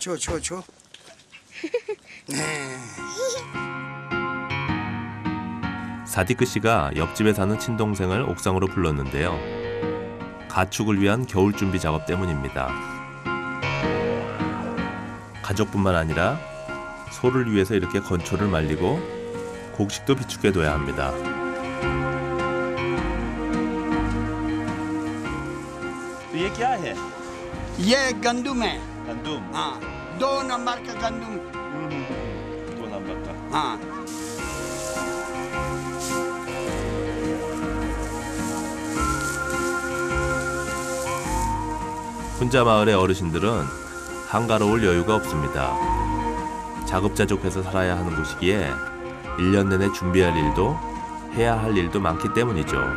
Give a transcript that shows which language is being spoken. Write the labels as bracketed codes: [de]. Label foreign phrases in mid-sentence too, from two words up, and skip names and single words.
[ko] 사디크 씨가 옆집에 사는 친동생을 옥상으로 불렀는데요. 가축을 위한 겨울 준비 작업 때문입니다. 가족뿐만 아니라 소를 위해서 이렇게 건초를 말리고 곡식도 비축해둬야 합니다. [ur] ये क्या है? ये गंदुम है। गंदुम? हाँ, 2 नंबर का गंदुम। 2 नंबर का? हाँ। [ko] 훈자 마을의 어르신들은 한가로울 여유가 없습니다. 자급자족해서 살아야 하는 곳이기에 1년 내내 준비할 일도 해야 할 일도 많기 때문이죠.